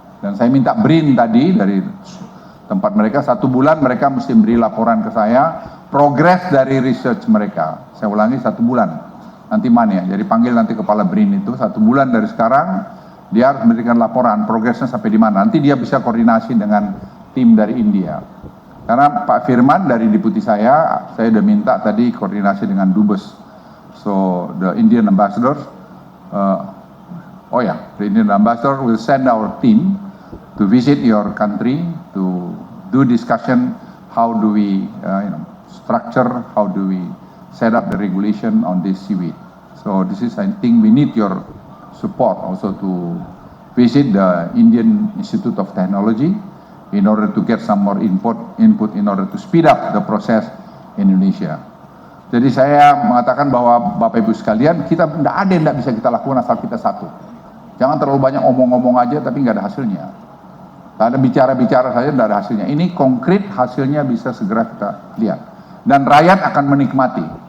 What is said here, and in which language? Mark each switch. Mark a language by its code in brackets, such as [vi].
[id] Dan saya minta BRIN tadi dari tempat mereka 1 bulan mereka mesti beri laporan ke saya progres dari research mereka. Saya ulangi 1 bulan. Nanti mana ya? Jadi panggil nanti kepala BRIN itu 1 bulan dari sekarang dia harus memberikan laporan progresnya sampai di mana. Nanti dia bisa koordinasi dengan tim dari India. Karena Pak Firman dari deputi saya sudah minta tadi koordinasi dengan Dubes. [en] So the Indian ambassador, the Indian ambassador will send our team to visit your country to do discussion how do we structure, how do we set up the regulation on this seaweed. So this is, I think we need your support also to visit the Indian Institute of Technology in order to get some more input in order to speed up the process in Indonesia. [id] Jadi saya mengatakan bahwa Bapak Ibu sekalian, kita tidak ada yang tidak bisa kita lakukan asal kita satu. Jangan terlalu banyak omong-omong aja tapi nggak ada hasilnya. Ada bicara-bicara saja tidak ada hasilnya. Ini konkret hasilnya bisa segera kita lihat. Dan rakyat akan menikmati.